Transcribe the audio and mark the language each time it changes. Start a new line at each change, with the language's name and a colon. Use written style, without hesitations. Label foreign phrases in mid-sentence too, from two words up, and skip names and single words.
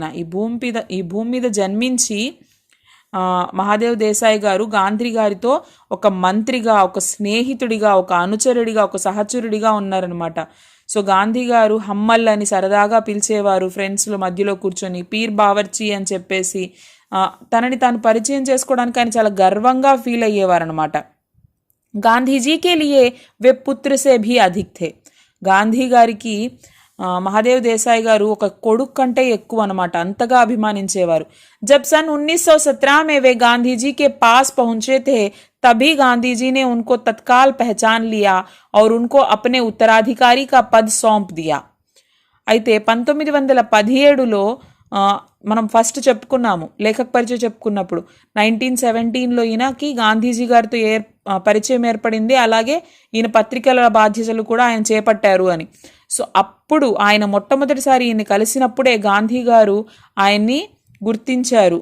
Telugu: ఈ భూమి మీద జన్మించి మహాదేవ్ దేశాయ్ గారు గాంధీ గారితో ఒక మంత్రిగా, ఒక స్నేహితుడిగా, ఒక అనుచరుడిగా, ఒక సహచరుడిగా ఉన్నారనమాట. సో గాంధీ గారు హమ్మల్ అని సరదాగా పిలిచేవారు, ఫ్రెండ్స్ల మధ్యలో కూర్చొని పీర్ బావర్చి అని చెప్పేసి తనని తాను పరిచయం చేసుకోవడానికి ఆయన చాలా గర్వంగా ఫీల్ అయ్యేవారు అనమాట.
Hindi: गांधीजी के लिए वे पुत्र से भी अधिक थे.
Telugu: గాంధీ గారికి మహాదేవ్ దేశాయ్ గారు ఒక కొడుకు కంటే ఎక్కువ అనమాట, అంతగా అభిమానించేవారు.
Hindi: जब सन 1917 में वे गांधी जी के पास पहुंचे थे, तभी गांधी जी ने उनको तत्काल पहचान लिया और उनको अपने उत्तराधिकारी का पद सौंप दिया.
Telugu: అయితే 1917లో మనం ఫస్ట్ చెప్పుకున్నాము లేఖక పరిచయం చెప్పుకున్నప్పుడు 1917లో ఈయనకి గాంధీజీ గారితో పరిచయం ఏర్పడింది. అలాగే ఈయన పత్రికల బాధ్యతలు కూడా ఆయన చేపట్టారు అని. సో అప్పుడు ఆయన మొట్టమొదటిసారి ఈయన్ని కలిసినప్పుడే గాంధీ గారు ఆయన్ని గుర్తించారు.